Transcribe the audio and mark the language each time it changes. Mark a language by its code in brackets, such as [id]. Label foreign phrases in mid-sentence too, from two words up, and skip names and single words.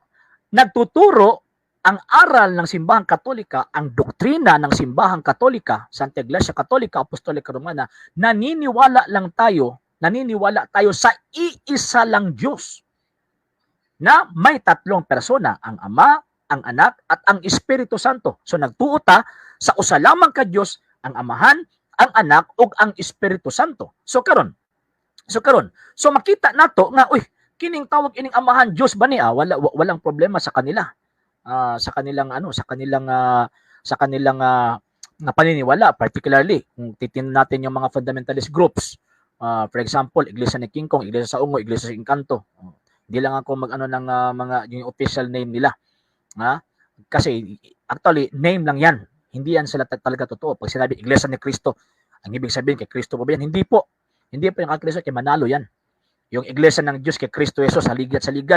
[tl] Nagtuturo ang aral ng Simbahang Katolika, ang doktrina ng Simbahang Katolika, Santa Iglesia Katolika, Apostolika Romana, naniniwala tayo sa iisa lang Diyos na may tatlong persona, ang Ama, ang Anak, at ang Espiritu Santo. [ceb] So nagtuota sa usa lamang ka Diyos, ang Amahan, ang Anak, ug ang Espiritu Santo. So karon. So makita nato nga, kining tawag ining Amahan Diyos ba niya? [tl] Walang problema sa kanila. Sa kanilang paniniwala, particularly kung titingnan natin yung mga [en] fundamentalist groups. For example, [tl] Iglesia ni King Kong, Iglesia sa Ungo, Iglesia sa Encanto. Hindi lang ako mag-ano ng mga yung [en] official name [tl] nila. Kasi actually name lang 'yan. Hindi yan sila talaga totoo. Pag sinabi Iglesia ni Cristo, ang ibig sabihin kay Cristo pa ba yan? Hindi po. Hindi po yung kay Cristo, kay Manalo yan. Yung Iglesia ng Diyos kay Cristo Jesus, saligan.